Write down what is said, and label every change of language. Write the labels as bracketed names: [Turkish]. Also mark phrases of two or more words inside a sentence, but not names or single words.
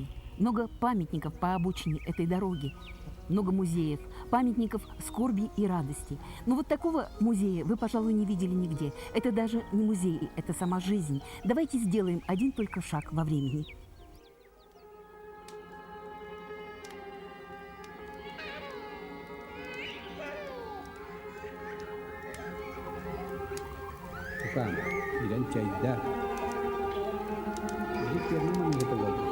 [Russian] Много памятников по обочине этой дороги. Много музеев, памятников скорби и радости. Но вот такого музея вы, пожалуй, не видели нигде. Это даже не музей, это сама жизнь. Давайте сделаем один только шаг во времени. [Indonesian] Bukan, dan China. Jadi dia memang gitu loh.